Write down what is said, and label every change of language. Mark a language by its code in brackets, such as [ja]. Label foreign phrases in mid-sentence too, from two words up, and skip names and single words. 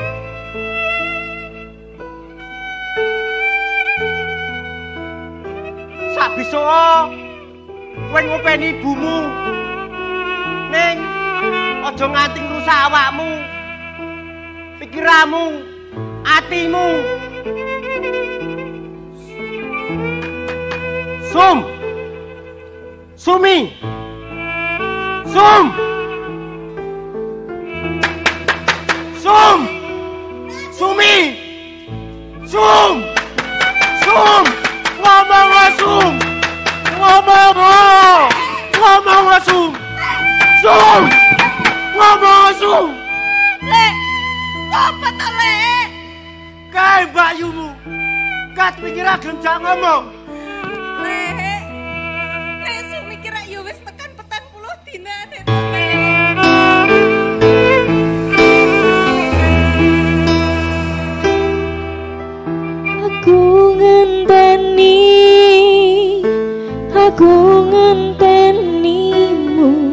[jv] Sak bisa kowe ngopeni ibumu. Ning aja nganti ngrusak awakmu, pikiranmu, atimu. Sum, Sumi, Sum, Sum, Sumi, Sum, Sum, ngomong Sum, ngomong Sum, Sum. Ngomong Sum. Lek, apa to Lek? Kae mbakyumu. Kat pikir gelem jak ngomong. Lek Sumi kira yo wis tekan 40 dina Lek. Aku ngentenimu.